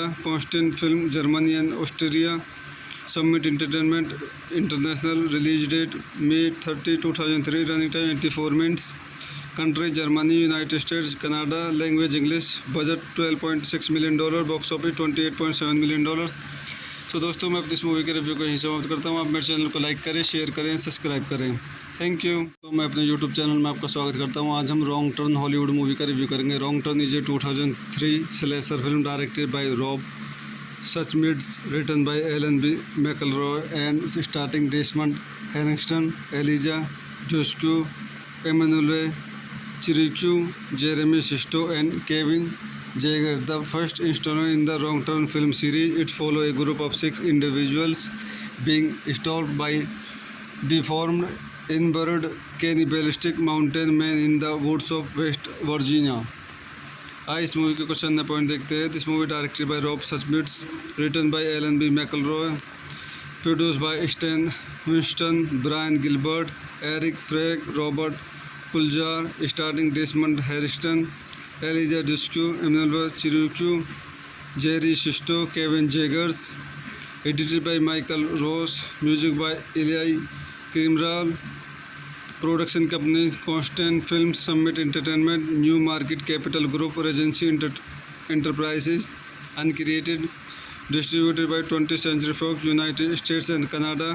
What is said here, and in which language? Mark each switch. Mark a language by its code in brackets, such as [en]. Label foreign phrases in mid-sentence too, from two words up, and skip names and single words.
[en] Constant Film, Germany and Austria. Summit Entertainment International. Release date May 30, 2003. Running time 84 minutes. Country Germany, United States, Canada. Language English. Budget $12.6 million. Box office $28.7 million. [hi] तो दोस्तों मैं अपनी इस मूवी के रिव्यू को यहीं समाप्त करता हूँ। आप मेरे चैनल को लाइक करें, शेयर करें, सब्सक्राइब करें। [en] Thank you. [hi] तो मैं अपने [en] YouTube channel [hi] में आपका स्वागत करता हूँ। आज हम रॉन्ग टर्न [en] Hollywood movie [hi] का रिव्यू करेंगे। [en] Wrong Turn is a 2003 slasher film directed by Rob Suchmids, written by Alan B. McElroy and starting Desmond Henningston, Elijah Joshua, Emmanuel Chiricu, Jeremy Sisto and Kevin Jaeger. The first installment in the Wrong Turn film series, it follows a group of 6 individuals being stalked by deformed, inbred, cannibalistic mountain men in the woods of West Virginia. [hi] इस मूवी के क्वेश्चन पॉइंट देखते हैं। [en] This movie directed by Rob Suchmids, written by Alan B McElroy, produced by Stan Winston, Brian Gilbert, Eric Frag, Robert Kuljar, starring Desmond Harriston, Eliza Discue, Emanuel Chiricue, Jerry Sisto, Kevin Jaegers. Edited by Michael Ross. Music by Ilai Krimral. Production company Constant Films, Summit Entertainment, New Market Capital Group, Regency Enterprises. Uncreated. Distributed by 20th Century Fox, United States and Canada.